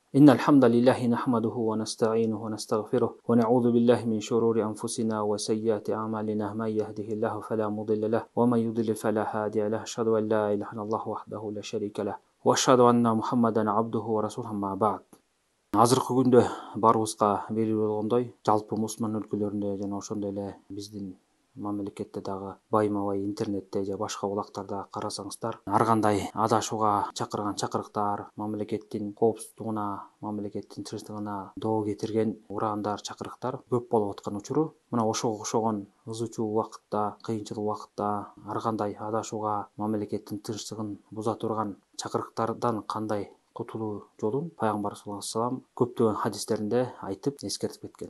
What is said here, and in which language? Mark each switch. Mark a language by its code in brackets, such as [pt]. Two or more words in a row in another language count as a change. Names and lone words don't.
[ar] إن الحمد لله نحمده ونستعينه ونستغفره ونعوذ بالله من شرور أنفسنا وسيئات أعمالنا من يهده الله فلا مضل له ومن يضلل فلا هادي له أشهد أن لا إله إلا الله وحده لا شريك له وأشهد أن محمدا عبده ورسوله أما بعد. [ky] Азыркы күндө барыбызга белгилүү болгондой, жалпы мусулман өлкөлөрүндө жана ошондой эле биздин мамлекетте дагы байма-бай интернетте же башка булактарда карасаңыздар, ар кандай адашууга чакырган чакырыктар, мамлекеттин коопсуздугуна, мамлекеттин тынчтыгына доо кетирген ураандар, чакырыктар көп болуп аткан учуру, мына ошого окшогон ызы чуу убакытта, кыйынчыл убакытта ар кандай адашууга, мамлекеттин тынчтыгын буза турган чакырыктардан кандай кутулуу жолун пайгамбар [ar] صلى الله عليه وسلم [ky] көптөгөн хадистеринде айтып эскертип кеткен.